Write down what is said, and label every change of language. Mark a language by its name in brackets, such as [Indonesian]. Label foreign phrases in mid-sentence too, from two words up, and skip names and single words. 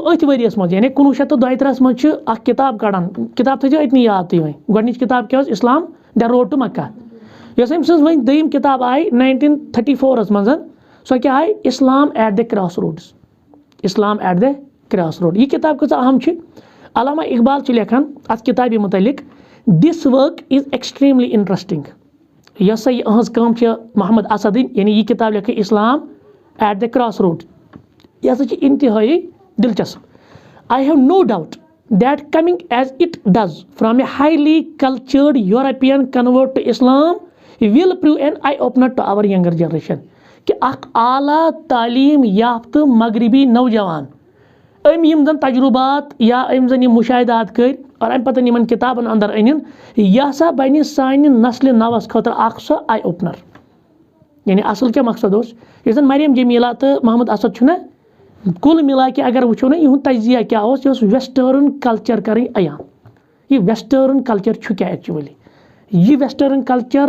[Kashmiri] أتھۍ ؤریَس منٛز یعنی 1932 منٛز چھُ اکھ کِتاب کَڑان کِتاب تھٲیزیو أتنی یاد تُہۍ وۄنۍ گۄڈنِچ کِتاب کیاہ ٲس اِسلام دَ روڈ ٹُو مکہ یۄس أمۍ سٕنٛز وۄنۍ دوٚیِم کِتاب آیہِ 1934 منٛز سۄ کیاہ آیہِ اِسلام ایٹ دَ کراس روڈٕز اِسلام ایٹ دَ کراس روڈ یہِ کِتاب کۭژاہ اہم چھِ علامہ اقبال چھِ لیکھان اَتھ کِتابہِ مُتعلِق [English] This work is extremely interesting [Kashmiri] یۄس سا یہِ أہٕنٛز کٲم چھِ محمد اسدٕنۍ یعنی یہِ کِتاب لیکھٕے اِسلام ایٹ دَ کراس روڈ یہِ ہسا چھِ اِنتِہٲیی دِلچسپ [English] I have no doubt that coming as it does from a highly cultured European convert to Islam will prove an eye opener to our younger generation [Kashmiri] کہِ اکھ اعلیٰ تعلیٖم یافتہٕ مغربی نوجوان أمۍ یِم زَن تجرُبات یا أمۍ زَن یِم مُشاہدات کٔرۍ اور اَمہِ پَتہٕ یِمن کِتابن اندر أنِن یہِ ہسا بَنہِ سانہِ نسلہِ نوَس خٲطرٕ اکھ سۄ [English] eye opener [Kashmiri] یعنی اَصٕل کیاہ مقصد اوس یُس زَن مریم جمیٖلا تہٕ محمد اسد چھُ نا کُل مِلا کہِ اگر وٕچھو نا یِہُنٛد تجزیہ کیاہ اوس یہِ اوس [English] Western culture [Kashmiri] کَرٕنۍ عیان یہِ [English] Western culture [Kashmiri] چھُ کیاہ ایٚکچُؤلی یہِ [English] Western culture